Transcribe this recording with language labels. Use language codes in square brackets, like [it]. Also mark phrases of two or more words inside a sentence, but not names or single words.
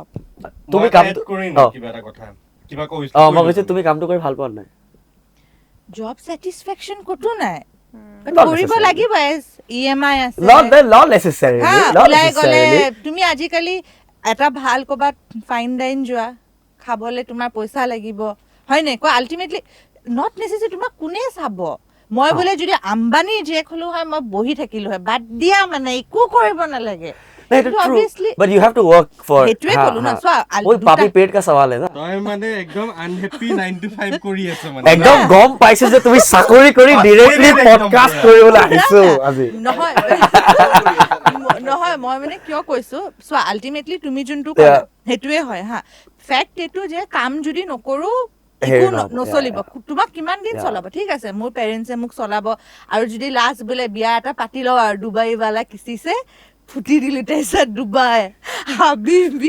[as] তুমি কামটো কিবা এটা কথা কিবা মই কৈছো তুমি কামটো কৰি ভাল পোৱা নাই [en] job satisfaction [as] ক'তো নাই [en] Not [as] কৰিব [en] necessarily. [as] লাগিব EMI আছে [en] not necessarily [as] হা [en] not [as] ওলাই গ'লে [en] necessarily [as] তুমি আজিকালি এটা ভাল ক'ৰবাত [en] fine dine [as] যোৱা খাবলৈ তোমাৰ পইচা লাগিব হয় নাই কোৱা [en] ultimately not necessary [as] তোমাক কোনে চাব মই বোলে যদি আম্বানীৰ জীয়েক হ'লো হয় মই বহি থাকিলো হয় বাদ দিয়া মানে একো কৰিব নালাগে [en] That's true. But you have to work for [as] সেইটোৱে ক'লো না চোৱা [hi] ओए पापी पेट का सवाल है ना [as] তই মানে একদম আনহেপি 9 to 5 কৰি আছ মানে একদম গম পাইছো যে তুমি চাকৰি কৰি ডাইৰেক্টলি পডকাষ্ট কৰিবলৈ আহিছো আজি নহয় নহয় মই মানে কিয় কৈছো চোৱা আল্টিমেটলি তুমি যোনটো ক'লা সেইটোৱে হয় হা ফেক্ট এইটো যে কাম যদি নকৰো একো নচলিব তোমাক কিমান দিন চলাব ঠিক আছে মোৰ পেৰেণ্টছে মোক চলাব আৰু যদি লাষ্ট বোলে বিয়া এটা পাতি লওঁ আৰু ডুবাইৱালা কিচিছে ফুটি দিলো তাৰপিছত ডুবাই হাবিবি